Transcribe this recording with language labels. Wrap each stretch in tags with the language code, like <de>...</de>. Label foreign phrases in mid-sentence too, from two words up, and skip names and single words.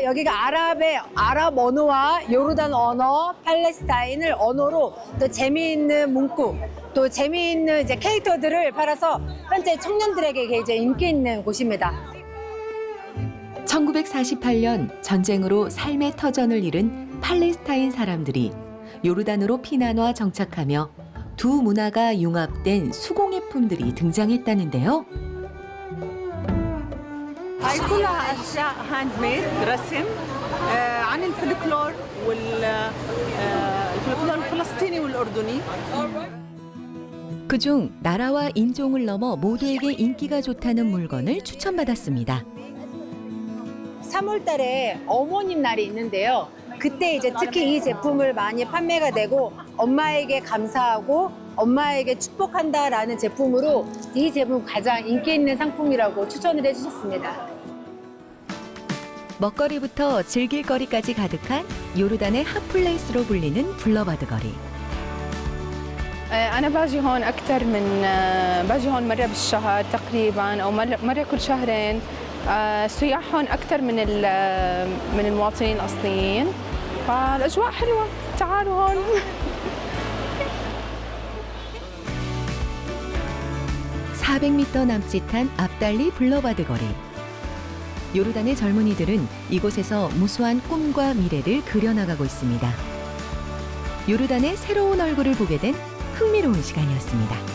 <ko>여기가 아랍 언어와 요르단 언어, 팔레스타인을 언어로 또 재미있는 문구, 또 재미있는 이제 캐릭터들을 팔아서 현재 청년들에게 이제 인기 있는 곳입니다. 1948년 전쟁으로 삶의 터전을 잃은 팔레스타인 사람들이 요르단으로 피난와 정착하며 두 문화가 융합된 수공예품들이 등장했다는데요.</ko> <ar>هاي كلها أشياء</ar> <en>hand made</en> <ar>رسم عن الفلكلور والفلكلور الفلسطيني والأردني.</ar> <ko>그중 나라와 인종을 넘어 모두에게 인기가 좋다는 물건을 추천받았습니다. 3월 달에 어머님 날이 있는데요. 그때 이제 특히 이 제품을 많이 판매가 되고 엄마에게 감사하고 엄마에게 축복한다라는 제품으로 이 제품 가장 인기 있는 상품이라고 추천을 해주셨습니다. 먹거리부터 즐길 거리까지 가득한 요르단의 핫플레이스로 불리는 블러바드 거리.</ko> <ar>أنا باجي هون أكثر من باجي هون مرة بالشهر تقريبا أو مرة كل شهرين. السياح هون أكثر من المواطنين الأصليين، فالأجواء حلوة. تعالوا هون.</ar> <ko>400m 남짓한 앞달리 블러바드 거리. 요르단의 젊은이들은 이곳에서 무수한 꿈과 미래를 그려나가고 있습니다. 요르단의 새로운 얼굴을 보게 된 흥미로운 시간이었습니다.</ko>